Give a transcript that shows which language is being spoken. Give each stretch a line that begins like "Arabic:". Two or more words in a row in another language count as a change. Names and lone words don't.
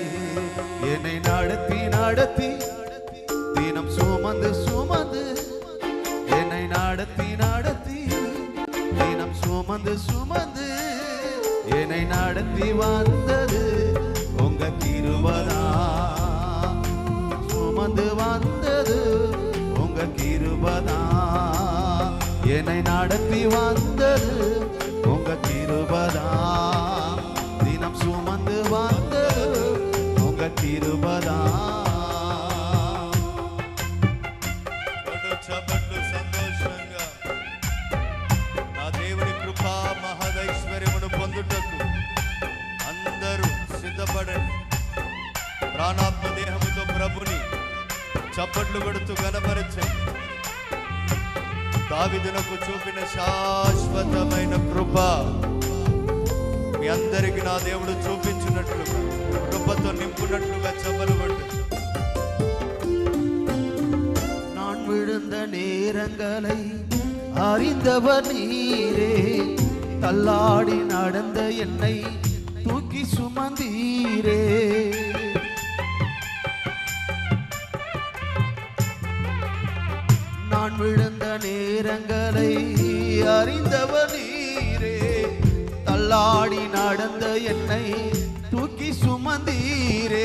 Tamil: என்னை நடத்தி நடத்தி தினம் சுமந்து சுமந்து, என்னை நடத்தி நடத்தி தினம் சுமந்து சுமந்து, என்னை நடத்தி வந்தது உங்க கிருபதா. சுமந்து வந்தது உங்க கிருபைதான். என்னை நடத்தி வந்தது உங்க கிருபைதான். தினம் சுமந்து வந்தது உங்க கிருபைதான்.
Telugu: చప్పట్లు సంతోషంగా నా దేవుని కృపా మహదైశ్వర్యమును పొందుటకు అందరూ సిద్ధపడండి. ప్రాణాత్మ దేహముతో ప్రభుని చప్పట్లు కొడుతూ గణపరచండి. దావీదునకు చూపిన శాశ్వతమైన కృప మీ అందరికి నా దేవుడు చూపించినట్లుగా కృపతో నింపునట్లుగా చప్పలు కొట్టు.
Tamil: நான் விழுந்த நேரங்களை அறிந்தவர் நீரே, தள்ளாடி நடந்த என்னை தூக்கி சுமந்தீரே. நான் விழுந்த நேரங்களை அறிந்தவர் நீரே, தள்ளாடி நடந்த என்னை தூக்கி சுமந்தீரே.